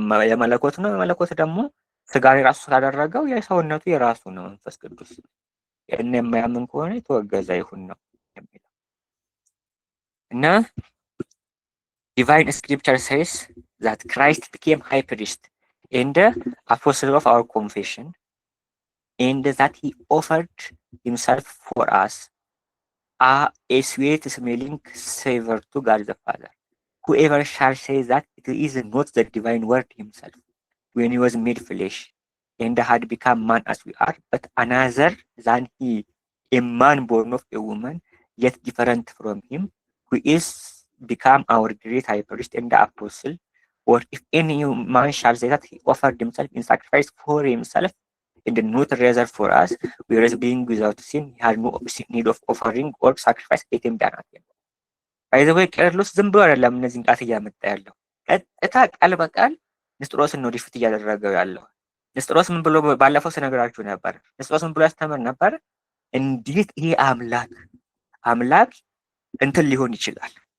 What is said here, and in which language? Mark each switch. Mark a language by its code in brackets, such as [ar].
[am] የመለኮት ነው። የመለኮት ደግሞ ስጋን የራሱ ስላደረገው የሰውነቱ የራሱ ነው መንፈስ ቅዱስ። ይህን የማያምን ከሆነ የተወገዘ ይሁን ነው የሚለው እና [en] divine scripture says that Christ became high priest and apostle of our confession, and that he offered himself for us a sweet smelling savor to God the Father. Whoever shall say that it is not the divine word himself, when he was made flesh and had become man as we are, but another than he, a man born of a woman, yet different from him, who is become our great high priest and the apostle, or if any man shall say that he offered himself in sacrifice for himself and not rather for us, whereas being without sin, he had no need of offering or sacrifice at him than at him. By the way, [am] ቄርሎስ ዝም ብሎ አይደለም እነዚህን ቃል እያመጣ ያለው፣ ቀጥታ ቃል በቃል ንስጥሮስን ነው ሪፊት እያደረገው ያለው። ንስጥሮስ ምን ብሎ ባለፈው ስነግራችሁ ነበር? ንስጥሮስ ምን ብሎ ያስተምር ነበር? እንዴት ይሄ አምላክ እንትን ሊሆን ይችላል?